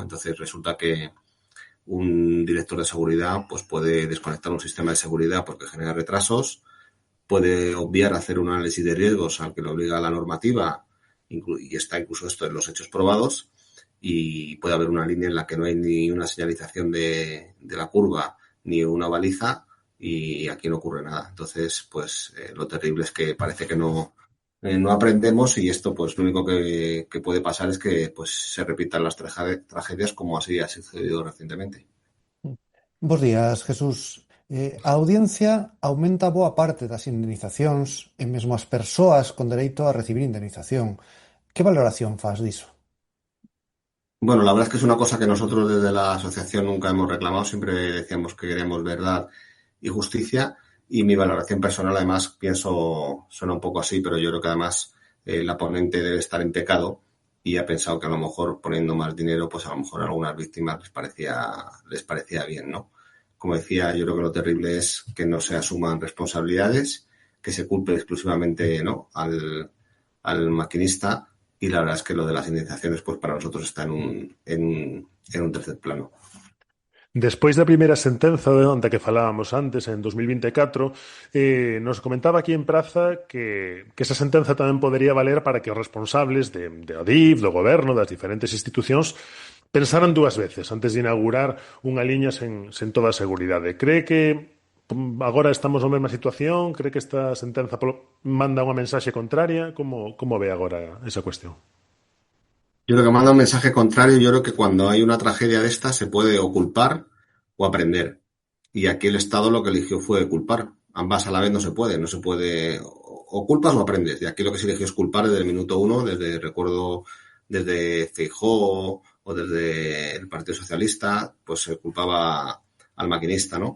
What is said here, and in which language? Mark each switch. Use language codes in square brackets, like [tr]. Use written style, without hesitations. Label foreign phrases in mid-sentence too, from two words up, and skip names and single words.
[es] Entonces resulta que un director de seguridad pues puede desconectar un sistema de seguridad porque genera retrasos, puede obviar hacer un análisis de riesgos al que lo obliga la normativa, y está incluso esto en los hechos probados, y puede haber una línea en la que no hay ni una señalización de la curva ni una baliza, y aquí no ocurre nada. Entonces, pues lo terrible es que parece que no aprendemos, y esto pues lo único que puede pasar es que pues se repitan las tragedias como así ha sucedido recientemente. [gl] Bos días, Jesús. A audiencia aumenta boa parte das indemnizacións e mesmo as persoas con dereito a recibir indemnización. Que valoración fas diso? [es] Bueno, la verdad es que es una cosa que nosotros desde la asociación nunca hemos reclamado, siempre decíamos que queremos verdad y justicia, y mi valoración personal, además, pienso, suena un poco así, pero yo creo que además la ponente debe estar en pecado y ha pensado que a lo mejor poniendo más dinero, pues a lo mejor a algunas víctimas les parecía bien, ¿no? Como decía, yo creo que lo terrible es que no se asuman responsabilidades, que se culpe exclusivamente, ¿no?, al maquinista. Y la verdad es que lo de las indemnizaciones pues para nosotros está en un tercer plano. [gl] Despois da primeira sentenza da que falábamos antes, en 2024, nos comentaba aquí en Praza que esa sentenza tamén podería valer para que os responsables de Adif, do goberno, das diferentes institucións, pensaran dúas veces antes de inaugurar unha liña sen toda a seguridade. Cree que agora estamos na mesma situación? Cree que esta sentenza manda unha mensaxe contraria? Como ve agora esa cuestión? [es] Yo creo que manda un mensaje contrario. Yo creo que cuando hay una tragedia de esta se puede o culpar o aprender. Y aquí el Estado lo que eligió fue culpar. Ambas a la vez no se puede. No se puede o culpas o aprendes. Y aquí lo que se eligió es culpar desde el minuto uno, desde Feijóo o desde el Partido Socialista, pues se culpaba al maquinista, ¿no?